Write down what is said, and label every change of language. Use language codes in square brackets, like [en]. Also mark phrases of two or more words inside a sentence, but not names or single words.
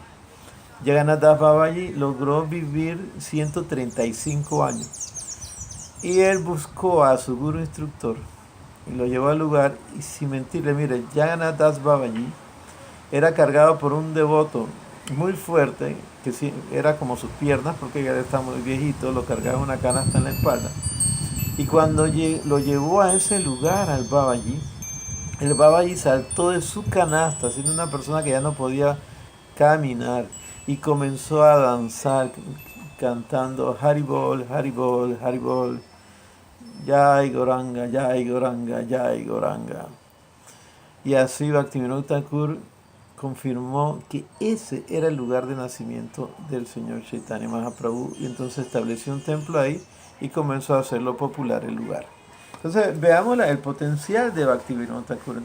[es] Jagannath Das Babaji logró vivir 135 años, y él buscó a su guru instructor y lo llevó al lugar, y sin mentirle, mire, Jagannath Das Babaji era cargado por un devoto muy fuerte, que sí, era como sus piernas, porque ya está muy viejito, lo cargaba en una canasta en la espalda. Y cuando lo llevó a ese lugar al Babaji, el Babaji saltó de su canasta, siendo una persona que ya no podía caminar, y comenzó a danzar cantando Haribol, Haribol, Haribol, Jai Goranga, Jai Goranga, Jai Goranga. Y así Bhaktivinoda Thakur confirmó que ese era el lugar de nacimiento del señor Chaitanya Mahaprabhu, y entonces estableció un templo ahí y comenzó a hacerlo popular el lugar. Entonces veamos el potencial de Bhaktivinoda Thakur.